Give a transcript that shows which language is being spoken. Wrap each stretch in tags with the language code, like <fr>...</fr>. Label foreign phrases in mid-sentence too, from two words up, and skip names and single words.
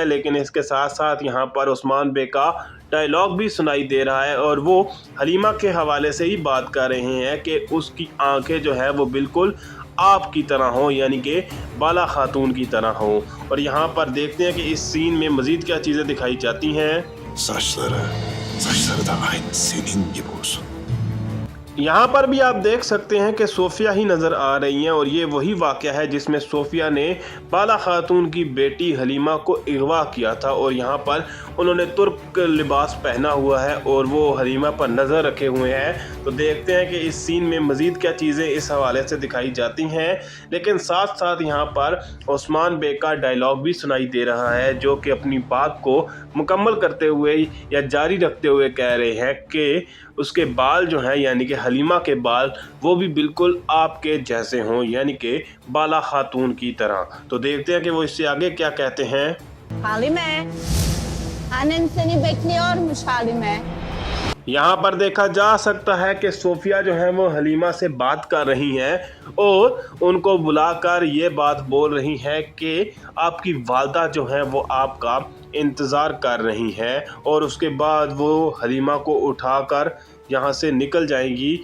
<hi>लेकिन इसके साथ साथ यहाँ पर उस्मान बे का डायलॉग भी सुनाई दे रहा है और वो हलीमा के हवाले से ही बात कर रहे हैं कि उसकी आंखें जो है वो बिल्कुल आपकी तरह हो, यानी कि बाला खातून की तरह हो। और यहाँ पर देखते हैं कि इस सीन में मज़ीद क्या चीज़ें दिखाई जाती हैं।</hi> <tr>Saçları da aynı senin gibi olsun.</tr> <hi>यहाँ पर भी आप देख सकते हैं कि सोफिया ही नज़र आ रही हैं और ये वही वाक़या है जिसमें सोफिया ने बाला खातून की बेटी हलीमा को अगवा किया था। और यहाँ पर उन्होंने तुर्क लिबास पहना हुआ है और वो हलीमा पर नज़र रखे हुए हैं। तो देखते हैं कि इस सीन में मज़ीद क्या चीज़ें इस हवाले से दिखाई जाती हैं। लेकिन साथ साथ यहाँ पर उस्मान बे का डायलॉग भी सुनाई दे रहा है, जो कि अपनी बात को मुकम्मल करते हुए या जारी रखते हुए कह रहे हैं कि उसके बाल जो हैं, यानी कि हलीमा के बाल, वो भी बिल्कुल आपके जैसे हों, यानी कि बाला खातून की तरह। तो देखते हैं कि वो इससे आगे क्या कहते हैं।</hi> <tr>Halime, annen seni bekliyormuş Halime.</tr> <hi>यहाँ पर देखा जा सकता है कि सोफिया जो है वो हलीमा से बात कर रही हैं और उनको बुलाकर ये बात बोल रही हैं कि आपकी वालदा जो है वो आपका इंतज़ार कर रही हैं और उसके बाद वो हलीमा को उठाकर यहाँ से निकल जाएंगी।</hi>